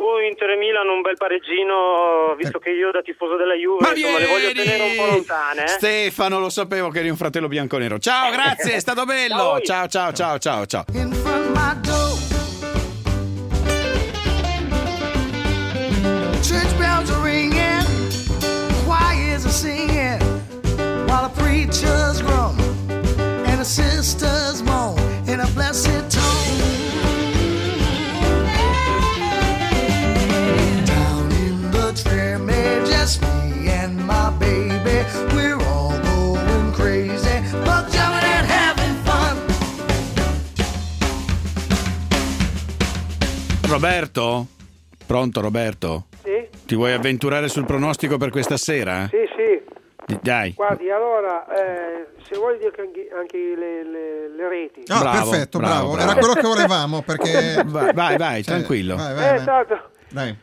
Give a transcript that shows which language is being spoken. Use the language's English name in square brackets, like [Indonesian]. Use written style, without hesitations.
[Italian] Inter-Milan, un bel pareggino, visto che io da tifoso della Juve, ma insomma, le voglio tenere un po' lontane. Stefano, lo sapevo che eri un fratello bianconero. Ciao, grazie, è stato bello. Ciao. [English] Church bells are ringing, choirs are singing, while the preacher's groan and the sister's moan in a blessed tone. Down in the tremé, just me and my baby, we're all going crazy, but jumping and having fun. [Italian] Roberto? Pronto, Roberto? Ti vuoi avventurare sul pronostico per questa sera? Sì. Dai. Guardi, allora, se vuoi dire anche le reti. Oh, bravo, perfetto, bravo. Era quello che volevamo, perché... Vai, cioè, tranquillo. Vai.